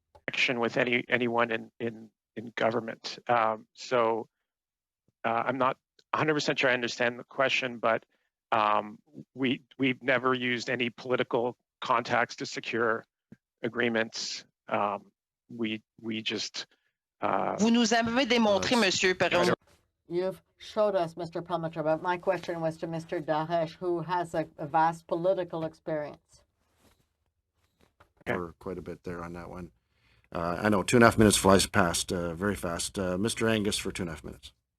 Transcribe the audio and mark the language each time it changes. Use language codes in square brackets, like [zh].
[en] Action with anyone in government. So I'm not 100% sure I understand the question, but we've never used any political contacts to secure agreements. We just. [fr] Vous nous avez démontré, Monsieur Perelmuter. [en] You've showed us, Mr. Perelmuter, but my question was to Mr. Daraiche, who has a vast political experience. For quite a bit there on that one. I know 2.5 minutes flies past very fast. Mr. Angus for 2.5 minutes.